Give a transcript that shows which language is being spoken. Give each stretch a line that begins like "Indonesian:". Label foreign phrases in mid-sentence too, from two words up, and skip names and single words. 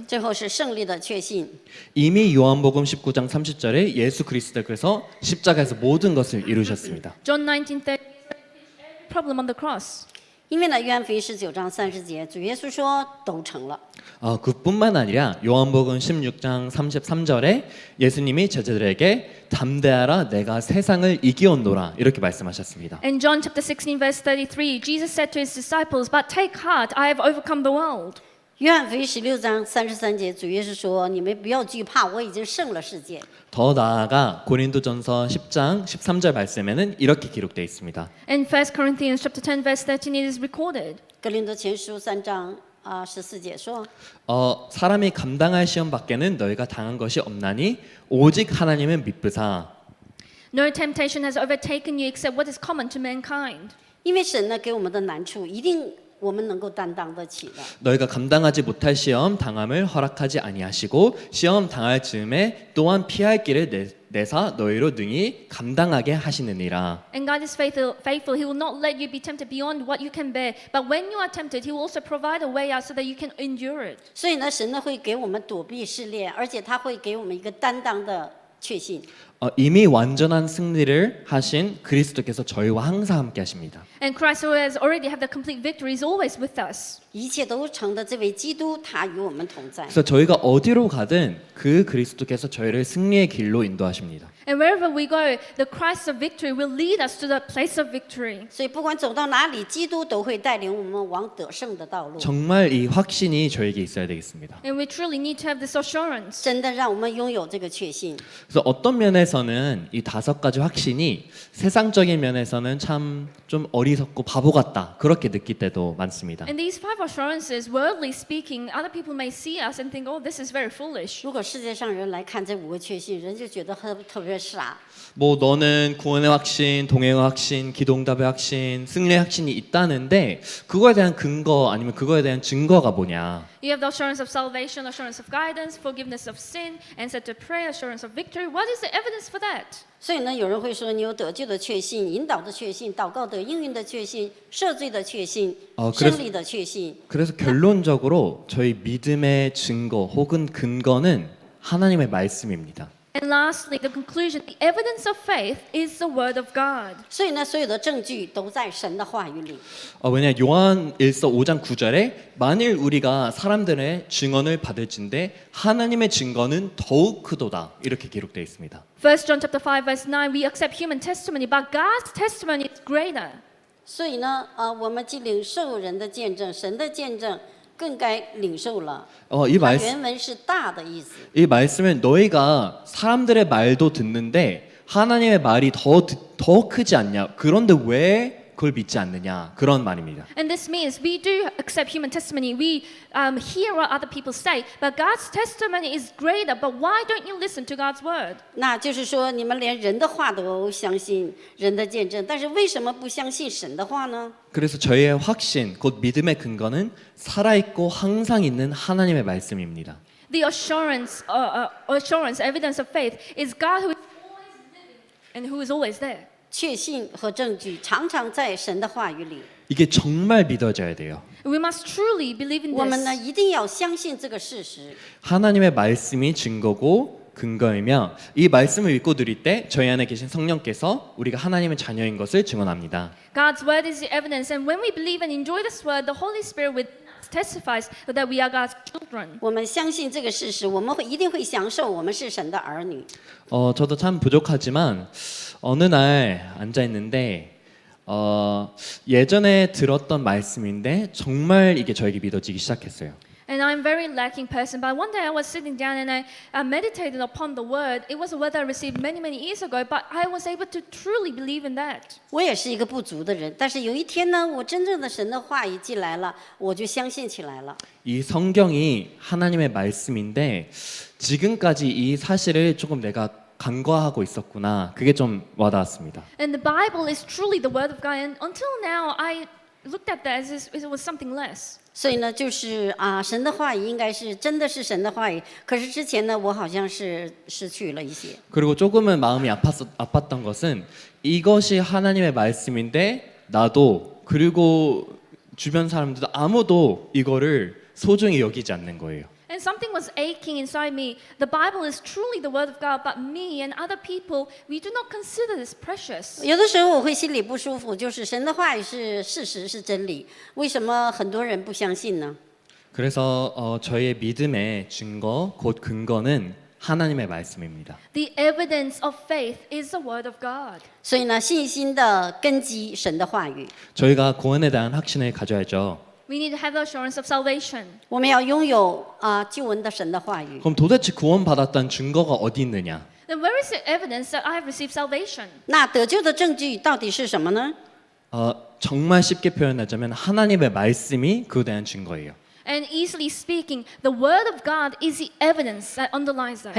Chinese: 最后是胜利的确信。
Korean: 이미 요한복음 19장 30절에 예수 그리스도께서 십자가에서 모든 것을 이루셨습니다.
English: John 19:30, problem on the cross.
Chinese: 因为呢，约翰福音19章30节，主耶稣说都成了。
Korean: 그뿐만 아니라 요한복음 16장 33절에 예수님이 제자들에게 담대하라 내가 세상을 이기었노라 이렇게 말씀하셨습니다.
English: In John chapter 16 verse 33, Jesus said to his disciples, "But take heart, I have overcome the world."
Chinese: 约翰福音16章33节，主耶稣说：“你们不要惧怕，我已经胜了世界。
Korean: 더 나아가 고린도전서 10장 13절 말씀에는 이렇게 기록되어 있습니다.
English: In 1 Corinthians chapter 10 verse 13, it is recorded.
Chinese: 哥林多前书3章14节说：“
Korean: 사람이 감당할 시험 밖에는 너희가 당한 것이 없나니 오직 하나님은 미쁘사.
English: No temptation has overtaken you except what is common to mankind.
Chinese: 因为神呢给我们的难处，一定我们能够担当得起的。
Korean: 너희가 감당하지 못할 시험 당함을 허락하지 아니하시고 시험 당할 즈음에 또한 피할 길을 내사 너희로 능히 감당하게 하시느니라.
English: And God is faithful. He will not let you be tempted beyond what you can bear. But when you are tempted, He will also provide a way out so that you can endure it.
Chinese: 所以呢，神呢会给我们躲避试炼，而且他会给我们一个担当的确信。
Korean: 이미 완전한 승리를 하신 그리스도께서 저희와 항상 함께 하십니다.
English: And Christ, who has already had the complete victory, is always with us.
Chinese: 一切都成的这位基督，他与我们同在。
Korean: 그래서 저희가 어디로 가든 그 그리스도께서 저희를 승리의 길로 인도하십니다.
English: And wherever we go, the Christ of victory will lead us to the place of victory.
Chinese: 所以不管走到哪里，基督都会带领我们往得胜的道路。
Korean: 정말 이 확신이 저에게 있어야 되겠습니다.
English: And we truly need to have this assurance.
Chinese: 真的让我们拥有这个确信。
Korean: 그래서 어떤 면에서는 이 5가지 확신이 세상적인 면에서는 참 좀 어리석고 바보 같다 그렇게 느낄 때도 많습니다.
English: And these 5 assurances, worldly speaking, other people may see us and think, oh, this is very foolish.
Chinese: 如果世界上人来看这5个确信，人就觉得特别傻。
Korean: 뭐 너는 구원의 확신, 동행의 확신, 기도응답의 확신, 승리의 확신이 있다는데 그거에 대한 근거 아니면 그거에 대한 증거가 뭐냐?
English: You have the assurance of salvation, assurance of guidance, forgiveness of sin, answer to prayer, assurance of victory. What is the evidence for that?
Chinese: 所以呢，有人会说你有得救的确信、引导的确信、祷告得应允的确信、赦罪的确信、
Korean: 그래서
Chinese: 胜利的确信。
Korean: 그래서 결론적으로 저희 믿음의 증거 혹은 근거는 하나님의 말씀입니다.
English: And lastly, the conclusion, the evidence of faith is the word of God.
Chinese: 所以呢，所有的证据都在神的话语里。
Korean: 왜냐 요한 1서 5장 9절에 만일 우리가 사람들의 증언을 받을진대 하나님의 증거는 더욱 크도다 이렇게 기록되어 있습니다.
English: 1 John chapter 5 verse 9, we accept human testimony, but God's testimony is greater.
Chinese: 所以呢，我们既领受人的见证，神的见证更该领受了。
Korean: 이
Chinese: 它
Korean: 말씀
Chinese: 原文是大的意思。
Korean: 이 말씀은 너희가 사람들의 말도 듣는데 하나님의 말이 더 크지 않냐? 그런데 왜 그걸 믿지 않느냐? 그런 말입니다.
English: And this means we do accept human testimony. We hear what other people say, but God's testimony is greater. But why don't you listen to God's word?
Chinese: 那就是说，你们连人的话都相信，人的见证，但是为什么不相信神的话呢？
Korean: 그래서 저희의 확신, 곧 믿음의 근거는 살아있고 항상 있는 하나님의 말씀입니다.
English: The assurance, evidence of faith is God who is always living and who is always there.
Chinese: 确信和证据常常在神的话语里。
Korean: 이게 정말 믿어져야 돼요.
English: We must truly believe in
Chinese: 我们呢，
English: this.
Chinese: 一定要相信这个事实。
Korean: 하나님의 말씀이 증거고 근거이며 이 말씀을 읽고 누릴 때 저희 안에 계신 성령께서 우리가 하나님의 자녀인 것을 증언합니다.
English: God's word is the evidence, and when we believe and enjoy this word, the Holy Spirit testifies that we are God's children.
Chinese: 我们相信这个事实，我们一定会享受我们是神的儿女。
Korean: 저도 참 부족하지만 어느 날 앉아 있는데 예전에 들었던 말씀인데 정말 이게 저에게 믿어지기 시작했어요.
English: And I'm a very lacking person, but one day I was sitting down and I meditated upon the word. It was a word I received many, many years ago, but I was able to truly believe in that.
Chinese: 我也是一个不足的人，但是有一天呢，我真正的神的话语进来了，我就相信起来了。
Korean: 이 성경이 하나님의 말씀인데 지금까지 이 사실을 조금 내가 간과하고 있었구나. 그게 좀 와닿았습니다.
English: And the Bible is truly the word of God. And until now, I looked at that as if it was something less.
Chinese: 所以呢，就是神的话语应该是真的是神的话语，可是之前呢，我好像是失去了一些。
Korean: 그리고 조금은 마음이 아팠던 것은 이것이 하나님의 말씀인데 나도 그리고 주변 사람들도 아무도 이거를 소중히 여기지 않는 거예요.
English: And something was aching inside me. The Bible is truly the word of God, but me and other people, we do not consider this precious.
Chinese: 有的时候我会心里不舒服，就是神的话语是事实是真理，为什么很多人不相信呢？
Korean: 그래서 저희의 믿음의 증거, 곧 근거는 하나님의 말씀입니다.
English: The evidence of faith is the word of God.
Chinese: 所以呢，信心的根基神的话语，
Korean: 저희가 구원에 대한 확신을 가져야죠.
English: We need to have the assurance of salvation.
Chinese: 我们要拥有救恩的神的话语。
Korean: 그럼 도대체 구원받았다는 증거가 어디 있느냐?
English: Then where is the evidence that I have received salvation?
Chinese: 那得救的证据到底是什么呢？
Korean: 정말 쉽게 표현하자면 하나님의 말씀이 그에 대한 증거예요.
English: And easily speaking, the word of God is the evidence that underlies that.